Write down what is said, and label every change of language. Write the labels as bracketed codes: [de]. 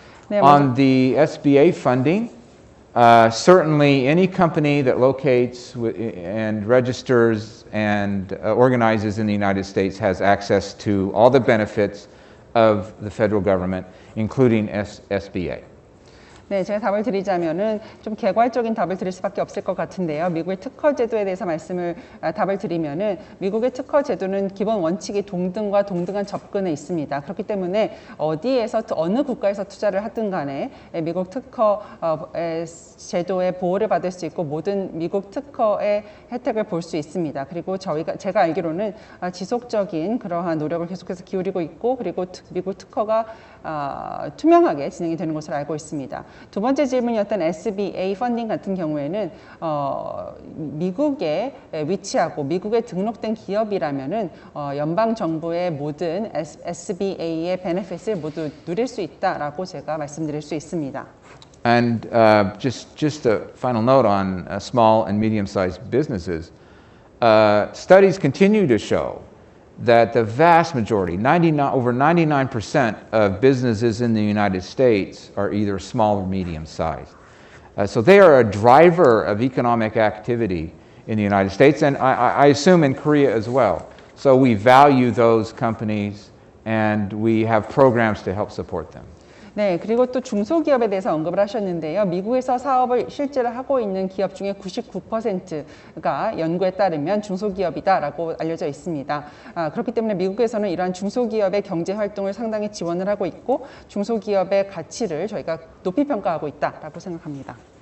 [en] On the SBA funding, certainly any company that locates and registers and organizes in the United States has access to all the benefits of the federal government, including SBA. [ko] 네, 제가 답을 드리자면은 좀 개괄적인 답을 드릴 수밖에 없을 것 같은데요. 미국의 특허 제도에 대해서 답을 드리면은 미국의 특허 제도는 기본 원칙이 동등과 동등한 접근에 있습니다. 그렇기 때문에 어디에서 어느 국가에서 투자를 하든 간에 미국 특허 제도의 보호를 받을 수 있고 모든 미국 특허의 혜택을 볼 수 있습니다. 그리고 제가 알기로는 지속적인 그러한 노력을 계속해서 기울이고 있고 그리고 미국 특허가 투명하게 진행이 되는 것으로 알고 있습니다. 두 번째 질문이었던 SBA 펀딩 같은 경우에는 미국에 위치하고 미국에 등록된 기업이라면은 연방 정부의 모든 SBA의 베네핏을 모두 누릴 수 있다라고 제가 말씀드릴 수 있습니다. [en] And just a final note on small and medium-sized businesses. Studies continue to show that the vast majority, over 99% of businesses in the United States are either small or medium-sized. So they are a driver of economic activity in the United States, and I assume in Korea as well. So we value those companies, and we have programs to help support them. [ko] 네, 그리고 또 중소기업에 대해서 언급을 하셨는데요. 미국에서 사업을 실제로 하고 있는 기업 중에 99%가 연구에 따르면 중소기업이다라고 알려져 있습니다. 그렇기 때문에 미국에서는 이러한 중소기업의 경제 활동을 상당히 지원을 하고 있고 중소기업의 가치를 저희가 높이 평가하고 있다라고 생각합니다.